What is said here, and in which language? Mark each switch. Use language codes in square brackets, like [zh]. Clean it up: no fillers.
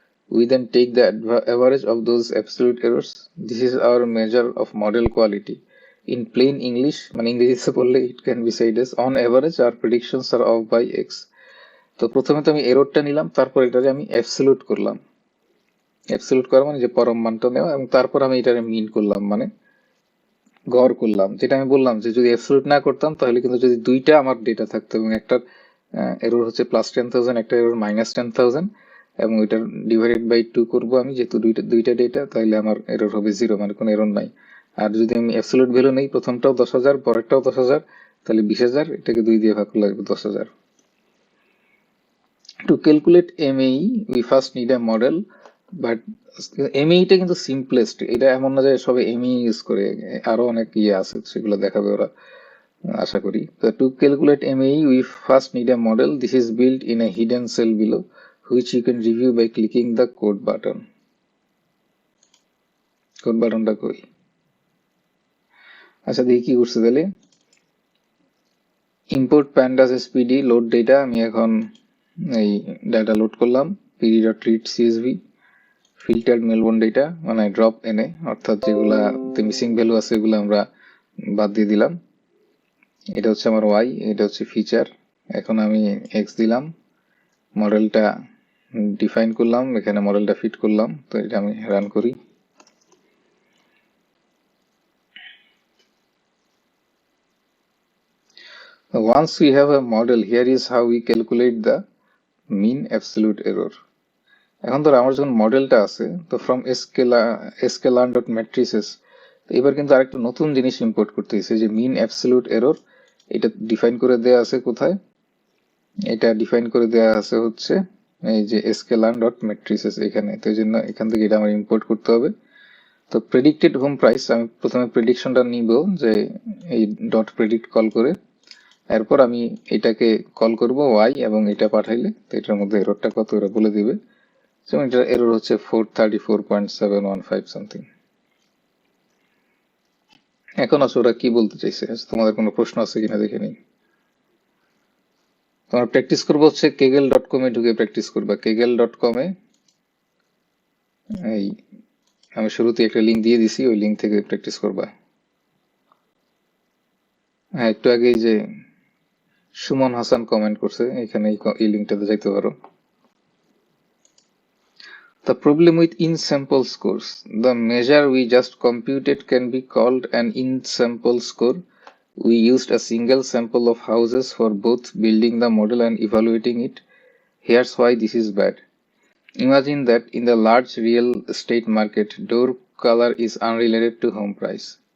[en] We then take the average of those absolute errors. This is our measure of model quality. In plain English, [bn] মানে ইংরেজিতে বললে [en] it can be said as on average our predictions are off by X. [bn] তো প্রথমে তো আমি এররটা নিলাম, তারপর এটাকে আমি অ্যাবসলিউট করলাম। অ্যাবসলিউট করা মানে যে পরম মানটা নেওয়া, এবং তারপর আমি এটাকে মিন করলাম, মানে গড় করলাম। যেটা আমি বললাম যে যদি অ্যাবসলিউট না করতাম, তাহলে কিন্তু যদি দুইটা আমার ডেটা থাকতো এবং একটার এরর হচ্ছে +10,000, একটা এরর -10,000, এবং ওইটার ডিভাইডেড বাই 2 করবো আমি, যেহেতু দুইটা ডেটা, তাহলে আমার এরর হবে 0, মানে কোনো এরর নাই। আর যদি আমি অ্যাবসলিউট ভ্যালু নেই, প্রথমটাও 10,000 পরেরটাও 10,000, তাহলে 20,000, এটাকে 2 দিয়ে ভাগ করলে আসবে 10,000। [en] To calculate MAE we first need a model, [bn] but এমইটা কিন্তু সিম্পলেস্ট। এটা এমন না যে সবাই এমই ইউজ করে, আরো অনেক ইয়ে আছে, সেগুলো দেখাবে ওরা আশা করি। [en] তো to calculate MAE we first need a model. This is built in a hidden cell below which you can review by clicking the code button. [bn] Code বাটনটা কই? আচ্ছা দেখি কি করছে তাহলে। Import pandas spd load data, আমি এখন এই ডাটা লোড করলাম pd.read.csv ফিল্টার্ড মেলবোর্ন ডেটা, মানে ড্রপ এনে, অর্থাৎ যেগুলাতে মিসিং ভ্যালু আছে এগুলো আমরা বাদ দিয়ে দিলাম। এটা হচ্ছে আমার ওয়াই, এটা হচ্ছে ফিচার। এখন আমি এক্স দিলাম, মডেলটা ডিফাইন করলাম, এখানে মডেলটা ফিট করলাম। তো এটা আমি রান করি। [en] Once we have a model, here is how we calculate the mean absolute error. [bn] এখন ধর আমার যখন মডেলটা আছে, তো ফ্রম sklearn.matrices, তো এবার কিন্তু আরেকটা নতুন জিনিস ইম্পোর্ট করতে হয়েছে, যে মিন অ্যাবসলিউট এরর। এটা ডিফাইন করে দেয়া আছে কোথায়? এটা ডিফাইন করে দেয়া আছে হচ্ছে এই যে sklearn.matrices এখানে। তো এই জন্য এখান থেকে এটা আমার ইম্পোর্ট করতে হবে। তো প্রেডিক্টেড হোম প্রাইস, আমি প্রথমে প্রেডিকশনটা নিব, যে এই ডট প্রেডিক্ট কল করে, এরপর আমি এটাকে কল করব ওয়াই, এবং এটা পাঠাইলে তো এটার মধ্যে এররটা কত এরা বলে দিবে। যেমন এটার এরর হচ্ছে 434.715 সামথিং। এখন আসলে ওরা কি বলতে চাইছে, তোমাদের কোনো প্রশ্ন আছে কিনা দেখে নিই। তোমার প্র্যাকটিস করবো হচ্ছে kaggle.com-এ ঢুকে প্র্যাকটিস করবা। kaggle.com-এ এই আমি শুরুতে একটা লিঙ্ক দিয়ে দিছি, ওই লিঙ্ক থেকে প্র্যাকটিস করবা। হ্যাঁ, একটু আগে যে সুমন হাসান কমেন্ট করছে, এখানে এই লিঙ্কটাতে যাইতে পারো। [en] The problem with in-sample scores. The measure we just computed can be called an in-sample score. We used a single sample of houses for both building the model and evaluating it. Here's why this is bad. Imagine that in the large real estate market, door color is unrelated to home price.